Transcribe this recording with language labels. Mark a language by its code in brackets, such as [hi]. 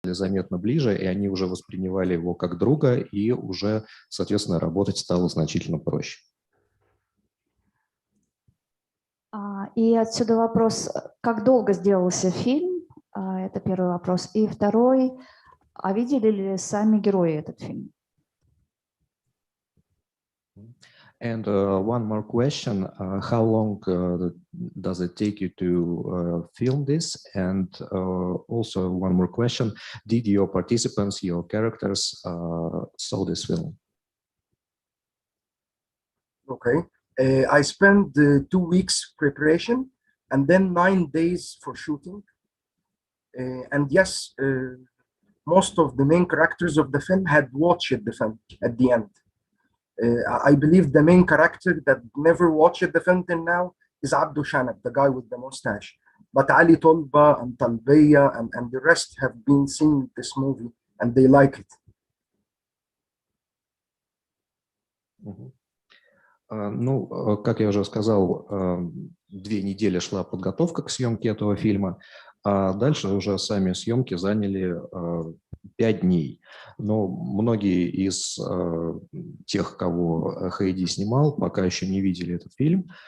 [ru] заметно ближе, и они уже воспринимали его как друга, и уже, соответственно, работать стало значительно проще. И отсюда вопрос, как долго сделался фильм? Это первый вопрос. И второй, а видели ли сами герои этот фильм? [en] And one more question, how long does it take you to film this? And also one more question, did your participants, your characters saw this film? Okay, I spent 2 weeks preparation and then 9 days for shooting. And yes, most of the main characters of the film had watched the film at the end. I believe the main character that never watched the film till now is Abdul Shanab, the guy with the mustache. But Ali Tolba and Talbiya and the rest have been seeing this movie and they like it. [ru] Ну, как я уже сказал, 2 недели шла подготовка к съемке этого фильма, а дальше уже сами съемки заняли 5 дней. Но многие из тех, кого Хайди снимал, пока еще не видели этот фильм.